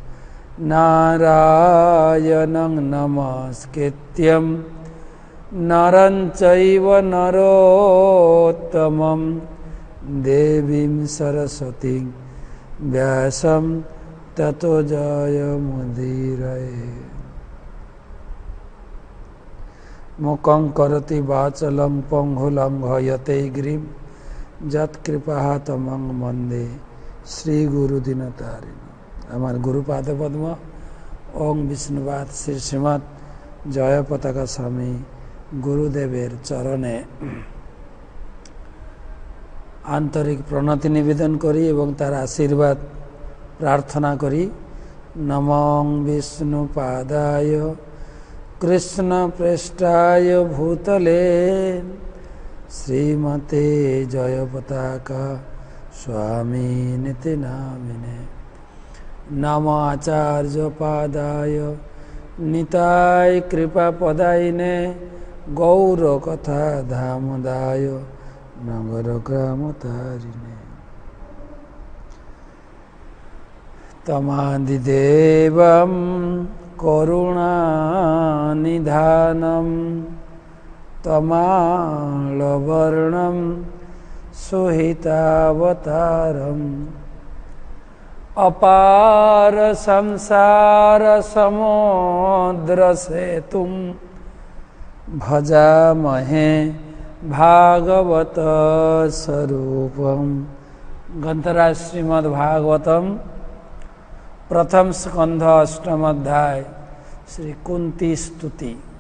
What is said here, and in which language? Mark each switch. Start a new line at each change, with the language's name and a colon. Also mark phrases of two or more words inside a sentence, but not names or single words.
Sanskrit: नारायणं नमस्कृत्यं नरं चैव नरोत्तमं देवीं सरस्वतीं व्यासं ततो जयमुदीरये। मूकं करोति वाचालं पङ्गुलङ्घयते गिरिं यत्कृपातमं वन्दे श्रीगुरुदीनतारिणं।
Bangla: আমার গুরুপাদ পদ্ম ওং বিষ্ণুবাদ শ্রী শ্রীমৎ জয় পতাকা স্বামী গুরুদেবের চরণে আন্তরিক প্রণতি নিবেদন করি এবং তার আশীর্বাদ প্রার্থনা করি।
Sanskrit: নমঃ বিষ্ণুপাদায় কৃষ্ণপৃষ্ঠায় ভূতলে শ্রীমতে জয় পতাকা স্বামিনিতি নামিনে। नमो आचार्य पादाय निताय कृपा पदायिने गौर कथा धामदाय नगर ग्राम तारिणे। तमादिदेवं करुणानिधानं तमालवर्णं सुहितावतारम् अपार संसार समुद्र सेतुं भजामहे भागवत स्वरूपम। ग्रंथराज श्रीमद् भागवतम प्रथम स्कंध अष्टम अध्याय श्री कुंती स्तुति।